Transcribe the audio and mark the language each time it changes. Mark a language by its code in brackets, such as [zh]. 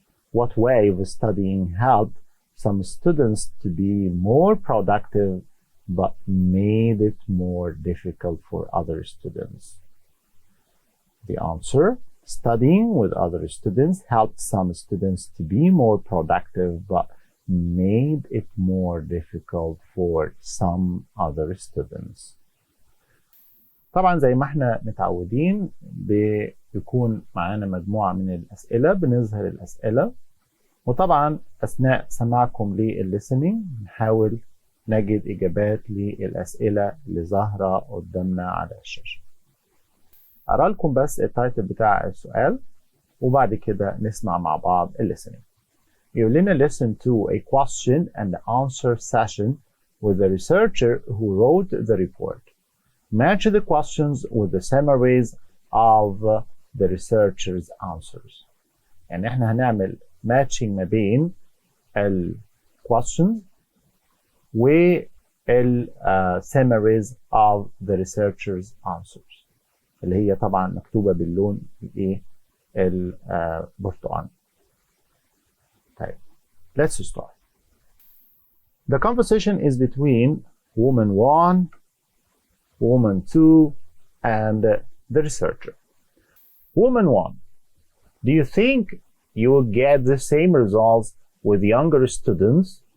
[en] What way of studying helped some students to be more productive but made it more difficult for other students? The answer: studying with other students helped some students to be more productive but made it more difficult for some other students. [ar] طبعا زي ما احنا متعودين بيكون معانا مجموعة من الأسئلة، بنظهر الأسئلة، وطبعا أثناء سماعكم للlistening نحاول نجد إجابات للأسئلة اللي ظاهرة قدامنا على الشاشة. أقرأ لكم بس التايتل بتاع السؤال وبعد كده نسمع مع بعض listening. يقول لنا [en] listen to a question and answer session with the researcher who wrote the report. Match the questions with the summaries of the researcher's answers. [ar] يعني احنا هنعمل matching ما بين ال questions وال [en] summaries of the researcher's answers [ar] اللي هي طبعا مكتوبة باللون الايه البرتقالي. طيب [en] let's start. The conversation is between woman 1, woman 2 and the researcher. Woman 1, do you think you will get the same results with younger students?